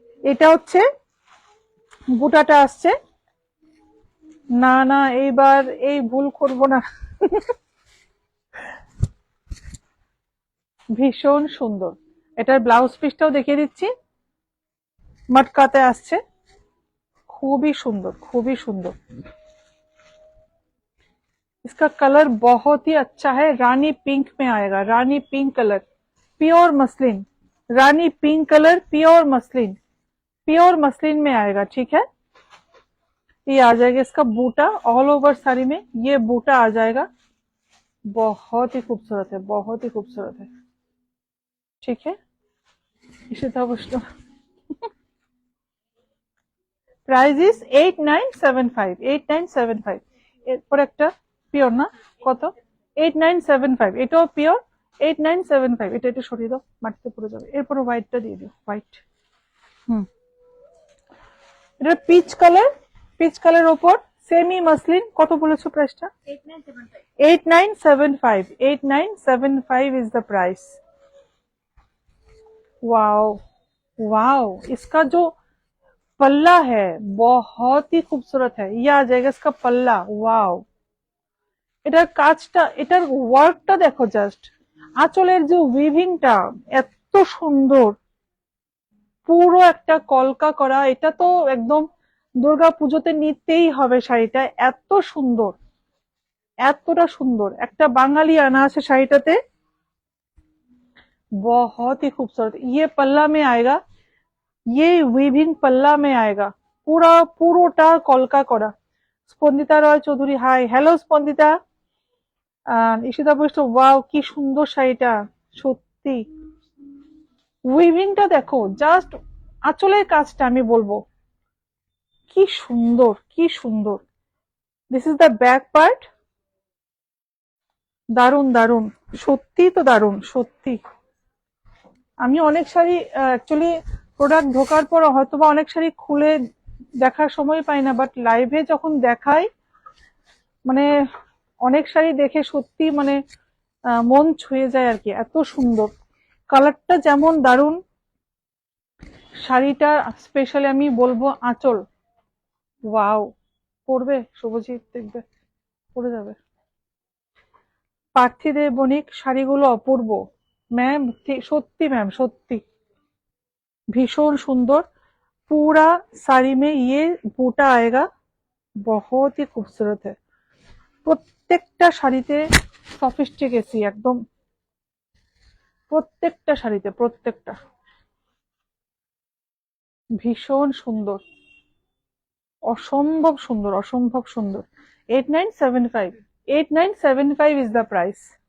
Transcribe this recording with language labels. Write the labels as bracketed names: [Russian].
[Bangla] এটা হচ্ছে বুটাটা আসছে। না না, এইবার এই ভুল করব না। ভীষণ সুন্দর। এটার ব্লাউজ পিসটাও দেখিয়ে দিচ্ছি, মটকাতে আসছে, খুবই সুন্দর, খুবই সুন্দর। [Hindi] इसका कलर बहुत ही अच्छा है, रानी पिंक में आएगा, रानी पिंक कलर, प्योर मसलिन, रानी pink colour, pure muslin, pure muslin में आएगा। ठीक है, ये आ जाएगा इसका बूटा, ऑल ओवर साड़ी में ये बूटा आ जाएगा। बहुत ही खूबसूरत है, बहुत ही खूबसूरत है। ठीक है, इशिता वैष्णव, [English] Price is 8975। [Bangla] 8975, এরপর একটা পিওর না, কত? 8975, এটাও পিওর। 8975, এটা একটু সরিয়ে দাও, মাটিতে পড়ে যাবে। এরপরে হোয়াইটটা দিয়ে দিও, হোয়াইট। হুম, এটা পিচ কালার, পিচ কালার ওপর সেমি মাসলিন। কত বলেছো প্রাইসটা? 8975। [English] 8975। 8975 is the price. [Hindi] Wow wow, इसका जो पल्ला है बहुत ही खूबसूरत है, ये आ जाएगा इसका पल्ला। [Bangla] वाओ, এটার কাজটা, এটার ওয়ার্কটা দেখো জাস্ট, আঁচলের যে উইভিংটা এত সুন্দর, পুরো একটা কলকা করা। এটা তো একদম দুর্গা পুজোতে নিতেই হবে শাড়িটা, এত সুন্দর, এতটা সুন্দর। একটা বাঙালি আনা আছে শাড়িটাতে, [Hindi] बहुत ही खूबसूरत। ये पल्ला में आएगा, ये वीविंग पल्ला में आएगा, पूरा [Bangla] পুরোটা কলকা করা। স্পন্দিতা রয় চৌধুরী, হাই, হ্যালো স্পন্দিতা। ঈশিতা বৈষ্ণব, ওয়াও কি সুন্দর শাড়িটা, সত্যি উইভিংটা দেখো জাস্ট, আঁচলের কাজটা আমি বলবো কি সুন্দর, কি সুন্দর। [English] this is the back part, [Bangla] দারুন দারুন, সত্যি তো দারুন, সত্যি। আমি অনেক শাড়ি অ্যাকচুয়ালি প্রোডাক্ট ঢোকার পর হয়তোবা অনেক শাড়ি খুলে দেখার সময় পাই না, বাট লাইভে যখন দেখাই মানে অনেক শাড়ি দেখে সত্যি মানে মন ছুঁয়ে যায় আর কি, এত সুন্দর কালারটা যেমন দারুন। শাড়িটা স্পেশালি আমি বলবো আঁচল, ওয়াও, পরবে শুভজিৎ, দেখবে পরে যাবে। পার্থিদে বণিক শাড়িগুলো অপূর্ব ম্যাম, সত্যি ম্যাম, সত্যি भीषण सुंदर। [Hindi] पूरा साड़ी में ये बूटा आएगा, बहुत ही खूबसूरत है। [Bangla] প্রত্যেকটা শাড়িতে সফিস্টিকেসি একদম, প্রত্যেকটা শাড়িতে, প্রত্যেকটা ভীষণ সুন্দর, অসম্ভব সুন্দর, অসম্ভব সুন্দর। [English] 8975, 8975 is the price.